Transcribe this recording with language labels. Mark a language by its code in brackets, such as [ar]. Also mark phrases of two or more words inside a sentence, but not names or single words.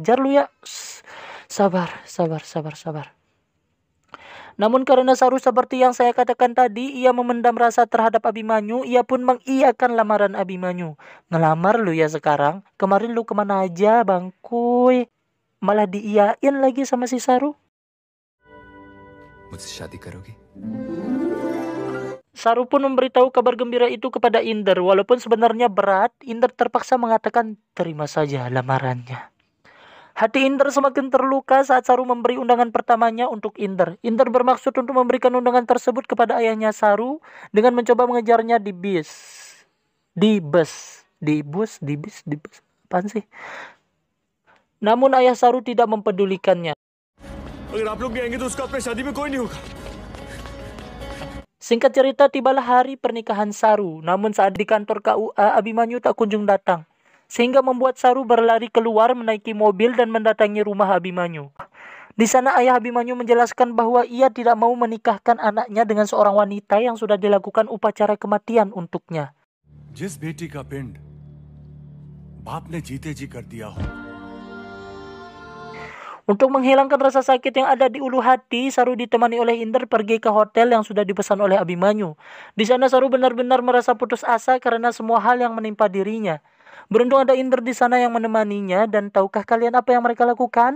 [id] Kurang ajar lu ya. Sabar. Namun karena Saru seperti yang saya katakan tadi, ia memendam rasa terhadap Abimanyu, ia pun mengiyakan lamaran Abimanyu. Ngelamar lu ya sekarang? Kemarin lu kemana aja, bangkuy? Malah diiyain lagi sama si Saru. [hi] मुझसे शादी करोगी? [id] Saru pun memberitahu kabar gembira itu kepada Inder. Walaupun sebenarnya berat, Inder terpaksa mengatakan terima saja lamarannya. Hati Inder semakin terluka saat Saru memberi undangan pertamanya untuk Inder. Inder bermaksud untuk memberikan undangan tersebut kepada ayahnya Saru dengan mencoba mengejarnya di bis. Apaan sih? Namun ayah Saru tidak mempedulikannya. [hi] अगर आप लोग गएंगे तो उसका अपने शादी में कोई नहीं होगा. [id] Singkat cerita, tibalah hari pernikahan Saru. Namun saat di kantor KUA, Abimanyu tak kunjung datang. Sehingga membuat Saru berlari keluar menaiki mobil dan mendatangi rumah Abimanyu. Di sana ayah Abimanyu menjelaskan bahwa ia tidak mau menikahkan anaknya dengan seorang wanita yang sudah dilakukan upacara kematian untuknya. [hi] जिस बेटी का पिंड बाप ने जीते जी कर दिया हो. [id] Untuk menghilangkan rasa sakit yang ada di ulu hati, Saru ditemani oleh Inder pergi ke hotel yang sudah dipesan oleh Abimanyu. Di sana Saru benar-benar merasa putus asa karena semua hal yang menimpa dirinya. Beruntung ada Inder di sana yang menemaninya, dan tahukah kalian apa yang mereka lakukan?